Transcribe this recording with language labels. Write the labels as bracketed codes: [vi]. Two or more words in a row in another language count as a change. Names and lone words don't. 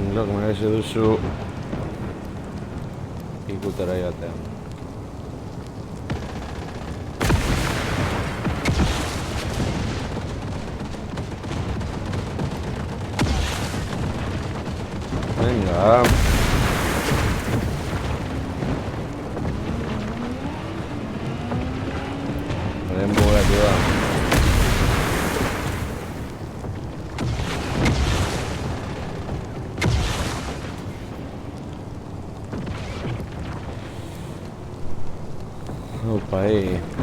[eu] merezi duzu ikutera joatea. [es] Venga. Podemos ayudar. [pt] Opa, aí.